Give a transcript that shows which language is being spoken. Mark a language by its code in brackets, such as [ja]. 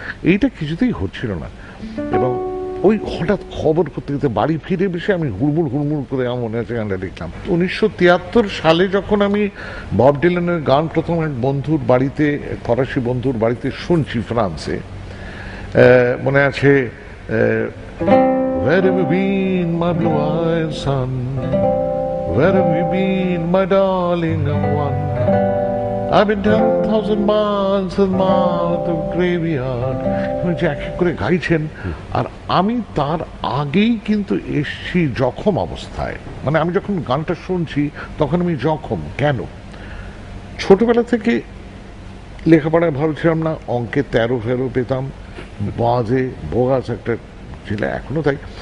[bn] এইটা কিছুতেই হচ্ছিল না। এবং ওই হঠাৎ খবর করতে করতে বাড়ি ফিরে বসে আমি হুড়মুড় করে আমার মনে আছে গানটা লিখলাম। 1973 সালে যখন আমি বব ডিলানের গান প্রথম এক বন্ধুর বাড়িতে, ফরাসি বন্ধুর বাড়িতে শুনছি ফ্রান্সে, মনে আছে [en] Where have you been, my blue-eyed son? Where have you been, my darling one? I've been 10,000 miles and miles of graveyard. [bn] যে এক এক করে গাইছেন, আর আমি তার আগেই কিন্তু এসছি জখম অবস্থায়। মানে আমি যখন গানটা শুনছি তখন আমি জখম। কেন? ছোটবেলা থেকে লেখাপড়ায় ভালো ছিলাম না, অঙ্কে 13-14 পেতাম, বাজে বোগাস একটা ছিল, এখনো তাই।